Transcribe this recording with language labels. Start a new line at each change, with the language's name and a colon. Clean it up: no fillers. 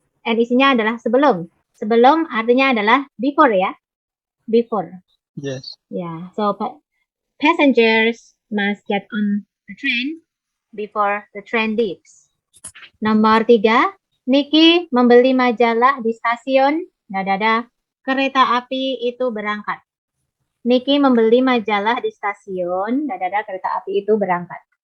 Indonesian: And isinya adalah sebelum. Sebelum artinya adalah before ya.
English: Before. Yes. Yeah. So passengers must get on the train before the train leaves.
Indonesian: Nomor 3, Niki membeli majalah di stasiun kereta api itu berangkat. Niki membeli majalah di stasiun kereta api itu berangkat.